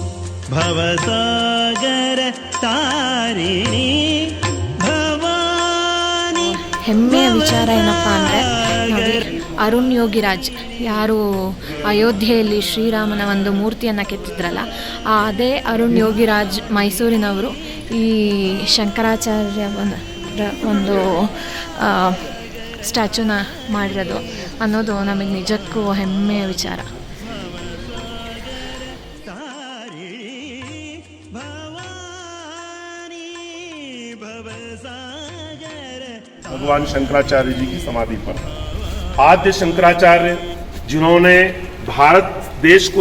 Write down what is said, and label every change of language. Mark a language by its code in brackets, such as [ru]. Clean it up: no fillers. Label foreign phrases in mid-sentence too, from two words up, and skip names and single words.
[sa] भवसागर तारिणी भवानी. [kn] ಹೆಮ್ಮೆಯ ವಿಚಾರ ಏನಪ್ಪ ಅಂದರೆ ನೋಡಿ, ಅರುಣ್ ಯೋಗಿರಾಜ್ ಯಾರು ಅಯೋಧ್ಯೆಯಲ್ಲಿ ಶ್ರೀರಾಮನ ಒಂದು ಮೂರ್ತಿಯನ್ನು ಕೆತ್ತಿದ್ರಲ್ಲ, ಅದೇ ಅರುಣ್ ಯೋಗಿರಾಜ್ ಮೈಸೂರಿನವರು ಈ ಶಂಕರಾಚಾರ್ಯ ಒಂದು ಸ್ಟ್ಯಾಚುನ ಮಾಡಿರೋದು ಅನ್ನೋದು ನಮಗೆ ನಿಜಕ್ಕೂ ಹೆಮ್ಮೆಯ ವಿಚಾರ. [hi] भगवान शंकराचार्य जी की समाधि पर आद्य शंकराचार्य, जिन्होंने भारत देश को